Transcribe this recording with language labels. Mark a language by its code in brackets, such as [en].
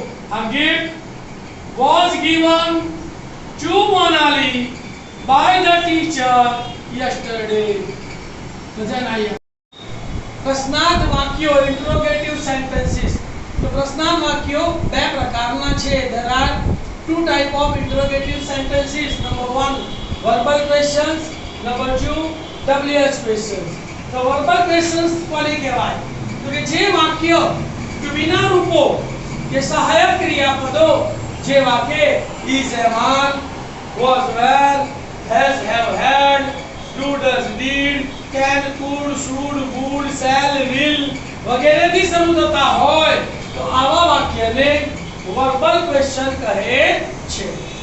[en] A gift was given to Monali by the teacher yesterday. [gu] પ્રશ્નાર્થ વાક્યો interrogative sentences. તો પ્રશ્નાર્થ વાક્યો બે પ્રકારના છે. [en] there are two type of interrogative sentences. Number 1 verbal questions, number 2 WH questions. [gu] તો [en] verbal questions [gu] કોને કહેવાય? તો કે જે વાક્ય વિના રૂપો કે સહાયક ક્રિયાપદો જેવા કે is, am, was, were, has, have, had, do, does, did, can, could, should, would, shall, will વગેરેથી શરૂ થતા હોય તો આવા વાક્યને વર્બલ ક્વેશ્ચન કહે છે.